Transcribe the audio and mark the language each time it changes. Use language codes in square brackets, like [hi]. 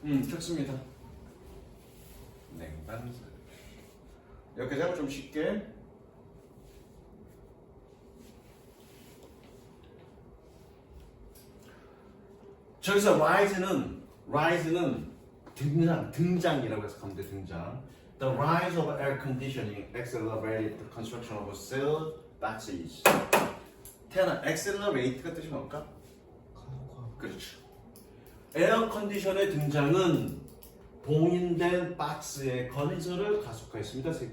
[ko] 좋습니다. 냉방사. 여기까지 하고 좀 쉽게. 저기서 rise는 등장이라고 해서 가면 돼, 등장. [en] The rise of air conditioning accelerated the construction of sealed boxes. [ko] 태연아, accelerate가 뜻이 뭘까? 그렇죠. 에어 컨디션의 등장은 봉인된 박스의 건설을 가속화했습니다.